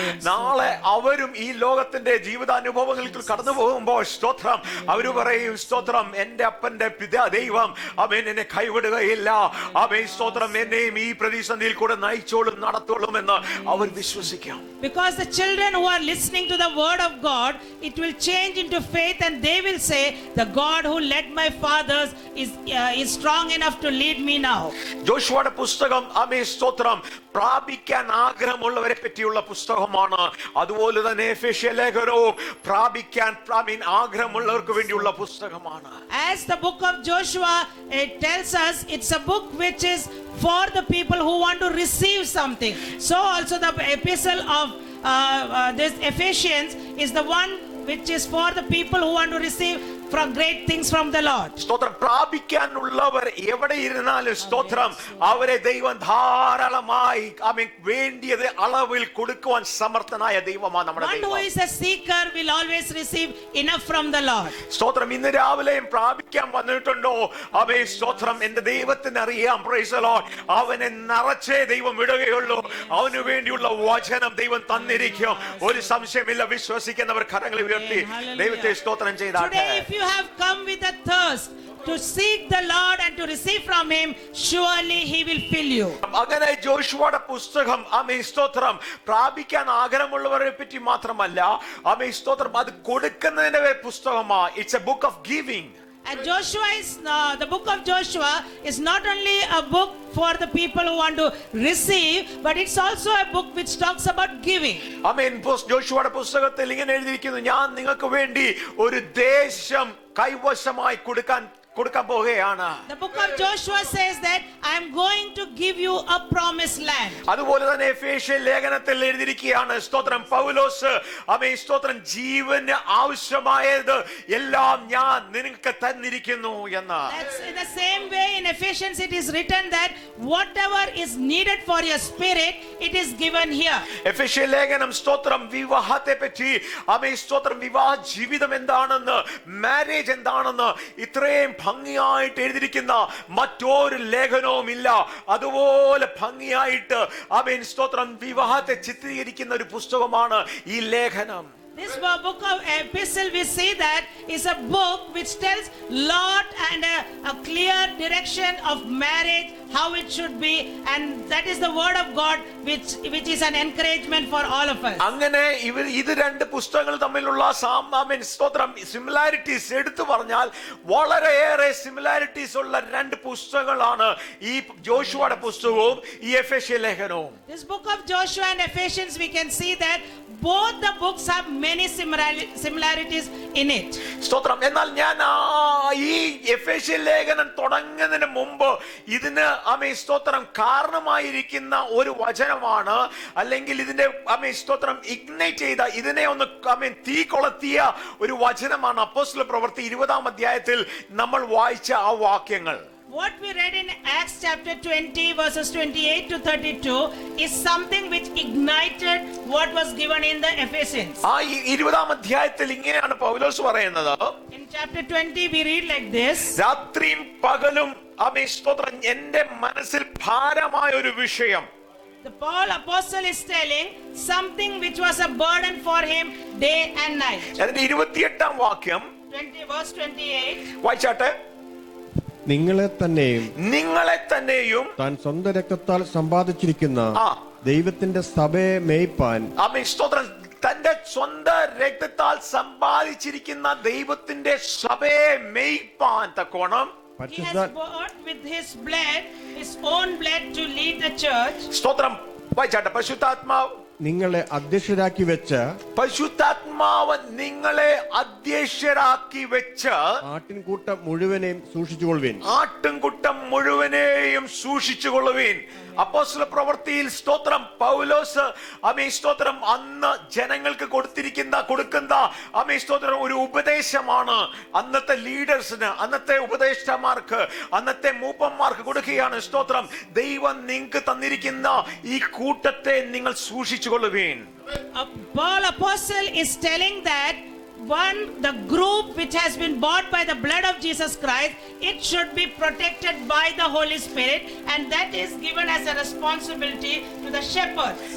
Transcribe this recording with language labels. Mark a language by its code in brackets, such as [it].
[ml] നാളെ അവരും ഈ ലോകത്തിന്റെ ജീവിതാനുഭവങ്ങളിൽ കടന്നു പോകുമ്പോൾ സ്തോത്രം അവര് പറയും, സ്തോത്രം എന്റെ അപ്പന്റെ ദൈവം എന്നെ കൈവിടുകയില്ല. സ്തോത്രം എന്നെയും ഈ പ്രതിസന്ധിയിൽ കൂടെ നയിച്ചോളും നടത്തോളും എന്ന് അവർ വിശ്വസിക്കാം. [en] Because the children who are listening to the word of God, it will change into faith, and they will say, the God who led my fathers is strong enough to lead me now. [ml] ജോഷുവയുടെ പുസ്തകം സ്തോത്രം പ്രാപിക്കാൻ ആഗ്രഹമുള്ളവരെ പറ്റിയുള്ള പുസ്തകമാണ്. അതുപോലെ തന്നെ എഫേസ്യ ലേഖനവും പ്രാപിക്കാൻ ആഗ്രഹമുള്ളവർക്ക് വേണ്ടിയുള്ള പുസ്തകമാണ്. [en] As the book of Joshua, it tells us it's a book which is for the people who want to receive something. So also the epistle of this Ephesians is the one which is for the people who want to receive from great things from the Lord. [ml] സ്തോത്രം. പ്രാപിക്കാനുള്ളവർ എവിടെ ഇരുന്നാലും സ്തോത്രം അവരെ ദൈവം ധാരാളമായി വേണ്ടിയത് അളവിൽ കൊടുക്കുവാൻ സമർത്ഥനായ ദൈവമാണ് നമ്മുടെ ദൈവം. [en] One who is a seeker will always receive enough from the Lord. [ml] സ്തോത്രം. ഇന്ന് രാവിലെയും പ്രാപിക്കാൻ വന്നിട്ടുണ്ടോ? സ്തോത്രം എന്റെ ദൈവത്തിന് അറിയാം. [en] Praise the Lord. [ml] അവനെ നിറച്ചേ ദൈവം വിടുകയുള്ളൂ. അവന് വേണ്ടിയുള്ള വചനം ദൈവം തന്നിരിക്കും. ഒരു സംശയമില്ല. വിശ്വസിക്കുന്നവർ കരങ്ങൾ ഉയർത്തി ദൈവത്തെ സ്തോത്രം ചെയ്താട്ടെ. [en] You have come with a thirst to seek the Lord and to receive from him, surely he will fill you. [ml] അങ്ങനെ ജോഷുവയുടെ പുസ്തകം സ്തോത്രം പ്രാപിക്കാൻ ആഗ്രഹമുള്ളവരെ പറ്റി മാത്രമല്ല സ്തോത്രം അത് കൊടുക്കുന്നതിന്റെ പുസ്തകമാണ്. [en] It's a book of giving. And the book of Joshua is not only a book for the people who want to receive, but it's also a book which talks about giving. [ml] ജോഷുവയുടെ പുസ്തകത്തിൽ ഇങ്ങനെ എഴുതിയിരിക്കുന്നു, ഞാൻ നിങ്ങൾക്ക് വേണ്ടി ഒരു ദേശം കൈവശമായി കൊടുക്കാൻ പോവുകയാണ്. [en] The book of Joshua says that I am going to give you a promised land. [ml] അതുപോലെ തന്നെ എഫേസ്യ ലേഖനത്തിൽ എഴുതിയിരിക്കുകയാണ്, സ്തോത്രം പൗലോസ് സ്തോത്രം ജീവന് ആവശ്യമായത് എല്ലാം ഞാൻ നിനക്ക് തന്നിരിക്കുന്നു എന്ന്. [en] That's in the same way in Ephesians it is written that whatever is needed for your spirit, it is given here. [ml] എഫേസ്യ ലേഖനം സ്തോത്രം വിവാഹത്തെ പറ്റി സ്തോത്രം വിവാഹ ജീവിതം എന്താണെന്ന്, മാരേജ് എന്താണെന്ന് ഇത്രയും ഭംഗിയായിട്ട് എഴുതിയിരിക്കുന്ന മറ്റൊരു ലേഖനവും ഇല്ല. അതുപോലെ ഭംഗിയായിട്ട് സ്തോത്രം വിവാഹത്തെ ചിത്രീകരിക്കുന്ന ഒരു പുസ്തകമാണ് ഈ ലേഖനം. [en] This book of epistle, we see that is a book which tells lot and a clear direction of marriage, how it should be, and that is the word of God which is an encouragement for all of us. [ml] അങ്ങനെ ഇത് രണ്ട് പുസ്തകങ്ങൾ തമ്മിലുള്ള സ്തോത്രം similarities എടുത്തു പറഞ്ഞാൽ വളരെയേറെ similarities ഉള്ള രണ്ട് പുസ്തകങ്ങളാണ് ഈ ജോഷുവയുടെ പുസ്തകവും ഈ എഫേസ്യ ലേഖനവും. [en] This book of Joshua and Ephesians, we can see that both the books have many similarities in it. [ml] സ്തോത്രം. എന്നാൽ ഞാൻ ഈ എഫേസ്യ ലേഖനം തുടങ്ങുന്നതിന് മുമ്പ് ഇതിന് സ്തോത്രം കാരണമായിരിക്കുന്ന ഒരു വചനമാണ്, അല്ലെങ്കിൽ ഇതിന്റെ സ്തോത്രം ഇഗ്നൈറ്റ് ചെയ്ത ഇതിനെ ഒന്ന് തീ കൊളുത്തിയ ഒരു വചനമാണ് അപ്പോസ്തല പ്രവൃത്തി 20-ാം അധ്യായത്തിൽ നമ്മൾ വായിച്ച ആ വാക്യങ്ങൾ. [en] What we read in Acts chapter 20 verses 28 to 32 is something which ignited what was given in the Ephesians. [ml] ആ 20-ാം അധ്യായത്തിൽ ഇങ്ങനെയാണ് പൗലോസ് പറയുന്നത്. [en] In chapter 20 we read like this. [ml] രാത്രിയും പകലും ആമേൻ സ്തോത്രം എന്റെ മനസ്സിൽ ഭാരമായ ഒരു വിഷയം. [en] The Paul apostle is telling something which was a burden for him day and night. [ml] അതിന്റെ 28-ാം വാക്യം [en] 20 verse 28. [ml] വായിച്ചാട്ടെ. നിങ്ങളെ തന്നെയും താൻ സ്വന്തം രക്തത്താൽ സമ്പാദിച്ചിരിക്കുന്ന ആ. ദൈവത്തിന്റെ സഭയെ മേയ്പ്പാൻ ആമേൻ സ്തോത്രം തന്റെ സ്വന്തം രക്തത്താൽ സമ്പാദിച്ചിരിക്കുന്ന ദൈവത്തിന്റെ സഭയെ മേയ്പ്പാൻ തക്കോണം [en] He [ml] പരിശുദ്ധ [en] has bought with his blood, his own blood to lead the church. [ml] സ്തോത്രം വായിച്ചാട്ടെ. നിങ്ങളെ അധ്യക്ഷരാക്കി വെച്ച് പരിശുദ്ധാത്മാവ് നിങ്ങളെ അധ്യക്ഷരാക്കി വെച്ച് ആട്ടിൻകൂട്ടം മുഴുവനെയും സൂക്ഷിച്ചുകൊള്ളുവിൻ. ആട്ടിൻകൂട്ടം മുഴുവനെയും സൂക്ഷിച്ചുകൊള്ളുവീൻ. അപ്പോസ്തല പ്രവൃത്തിയിൽ സ്തോത്രം പൗലോസ് ആമേൻ സ്തോത്രം അന്ന് ജനങ്ങൾക്ക് കൊടുക്കുന്ന ആമേൻ സ്തോത്രം ഒരു ഉപദേശമാണ് അന്നത്തെ ലീഡേഴ്സിന്, അന്നത്തെ ഉപദേഷ്ടാമാർക്ക്, അന്നത്തെ മൂപ്പന്മാർക്ക് കൊടുക്കുകയാണ്. സ്തോത്രം ദൈവം നിങ്ങൾക്ക് തന്നിരിക്കുന്ന ഈ കൂട്ടത്തെ നിങ്ങൾ സൂക്ഷിച്ചുകൊള്ളുവീൻ. [en] Paul apostle is telling that the group which has been bought by the blood of Jesus Christ, it should be protected by the Holy Spirit, and that is given as a responsibility to the shepherds.